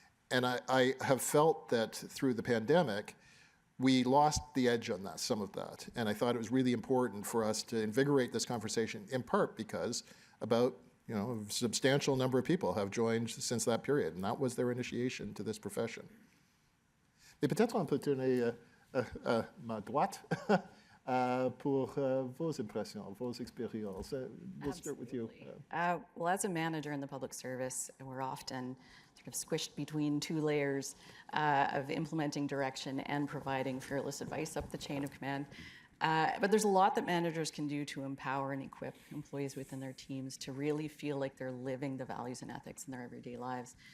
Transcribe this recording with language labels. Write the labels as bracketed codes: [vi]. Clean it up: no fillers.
[en] And I have felt that through the pandemic, we lost the edge on that, some of that. And I thought it was really important for us to invigorate this conversation, in part because about a substantial number of people have joined since that period, and that was their initiation to this profession. [fr] Et peut-être on peut tourner à ma droite pour vos impressions, vos expériences. [en] We'll start with you. Well, as a manager in the public service, we're often sort of squished between two layers of implementing direction and providing fearless advice up the chain of command. But there's a lot that managers can do to empower and equip employees within their teams to really feel like they're living the values and ethics in their everyday lives.